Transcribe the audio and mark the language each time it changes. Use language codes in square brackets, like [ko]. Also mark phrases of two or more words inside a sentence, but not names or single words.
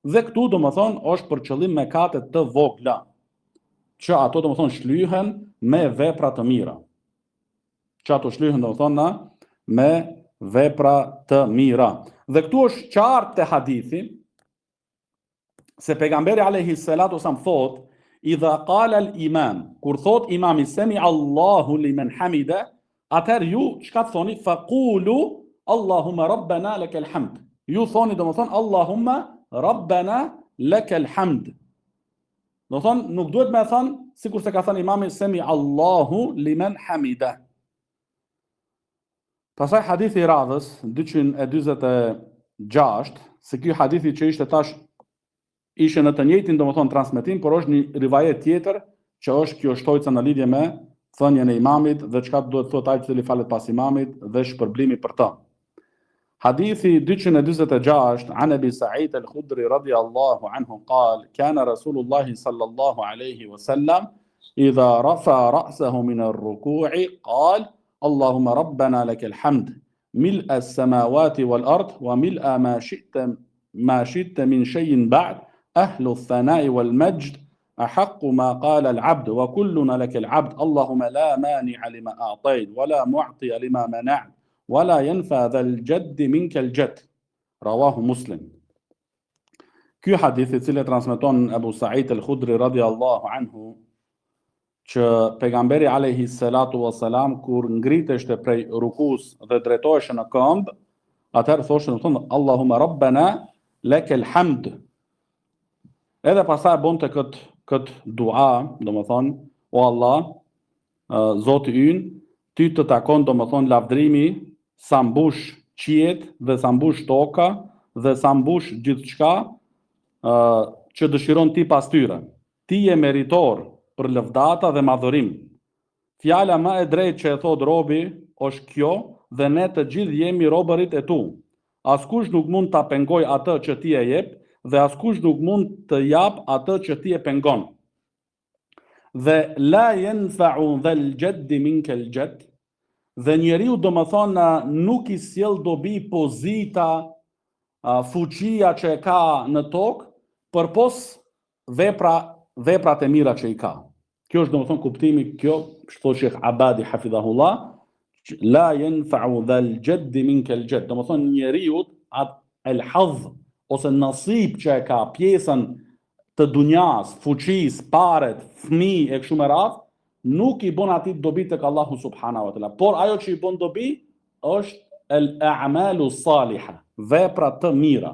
[sq] Dhe këtu domethënë është për qëllim mëkate të vogla, që ato domethënë shlyhen me vepra të mira. Që ato shlyhen domethënë me vepra të mira. Dhe këtu është qartë te hadithi se pejgamberi [ar] عليه الصلاة والسلام [sq] thot, [ar] إذا قال الإمام, [sq] kur thot imami [ar] سمع الله لمن حمده, [sq] atëherë ju çka thoni? [ar] فقولوا اللهم ربنا لك الحمد. [sq] Ju thoni domethënë [ar] اللهم ربنا لك الحمد. [sq] Domethënë nuk duhet me thënë sikur se ka thënë imami [ar] سمع الله لمن حمده. [sq] Pastaj hadithi i radhës 246, se ky hadithi që ishte tash ishte në të njëjtin domethënë transmetim, por është një rivajet tjetër që është kjo shtojca në lidhje me thënien e imamit dhe çka duhet thotë ai i cili falet pas imamit dhe shpërblimi për të. [ar] Hadithi 246 عن أبي سعيد الخدري رضي الله عنه قال كان رسول الله صلى الله عليه وسلم إذا رفع رأسه من الركوع قال اللهم ربنا لك الحمد ملء السماوات والأرض وملء ما شئت من شيء بعد أهل الثناء والمجد أحق ما قال العبد وكلنا لك العبد اللهم لا مانع لما أعطيت ولا معطي لما منعت ولا ينفع ذا الجد منك الجد. رواه Muslim. [sq] Ky hadith i cili transmeton Abu Sa'id al-Khudri [ar] رضي الله عنه, [sq] që pejgamberi [ar] عليه الصلاة والسلام [sq] kur ngriteshte prej rukus dhe drejtoheshte në këmbë, atëherë thoshte domethënë [ar] اللهم ربنا لك الحمد. [sq] Edhe pastaj bonte kët dua, domethënë o Allah, Zoti ynë, ty të takon domethënë lavdrimi sa mbush qiet dhe sa mbush toka dhe sa mbush gjithçka që dëshiron ti pas tyre. Ti je meritor për lëvdata dhe madhërim. Fjala më e drejtë që e thot robi është kjo, dhe ne të gjithë jemi robërit e tu. Askush nuk mund ta pengoj atë që ti e jep, dhe askush nuk mund të jap atë që ti e pengon. [ar] Dhe لا ينفع ذا الجد منك الجد, [sq] dhe njeriu domethënë nuk i sjell dobi pozita, fuqia që e ka në tokë, përpos veprat e mira që i ka. Kjo është domethënë kuptimi, kjo thot Sheikh Abadi hafidhahullah, [ar] لا ينفع ذا الجد منك الجد, [sq] domethënë njeriu at el hadh ose nasib që e ka, pjesën të dunjas, fuqis, paret, fëmijë e kështu me radhë, nuk i bën atij dobi tek Allahu [ar] سبحانه وتعالى. [sq] Por ajo që i bën dobi është [ar] الأعمال الصالحة, [sq] vepra të mira.